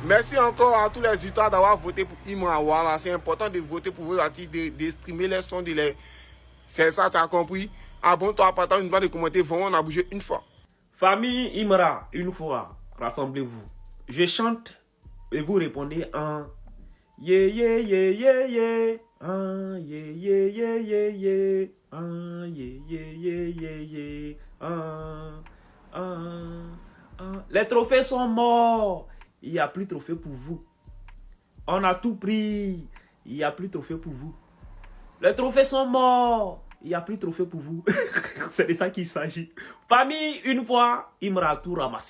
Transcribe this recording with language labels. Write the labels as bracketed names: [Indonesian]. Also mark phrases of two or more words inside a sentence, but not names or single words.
[French] Merci encore à tous les ultras d'avoir voté pour Imra. Voilà, c'est important de voter pour vos artistes, de streamer les sons, de les... C'est ça, tu as compris. Abonne-toi, partage, une de commenter. Vraiment, on a bougé une fois. Famille Imra, une fois, rassemblez-vous. Je chante et vous répondez en yeah yeah yeah yeah yeah, ah yeah yeah yeah yeah yeah, ah yeah yeah yeah yeah yeah, Les trophées sont morts. Il n'y a plus de trophées pour vous. On a tout pris. Il n'y a plus de trophées pour vous. Les trophées sont morts. Il n'y a plus de trophées pour vous. C'est de ça qu'il s'agit. Famille, une fois, Imra a tout ramassé.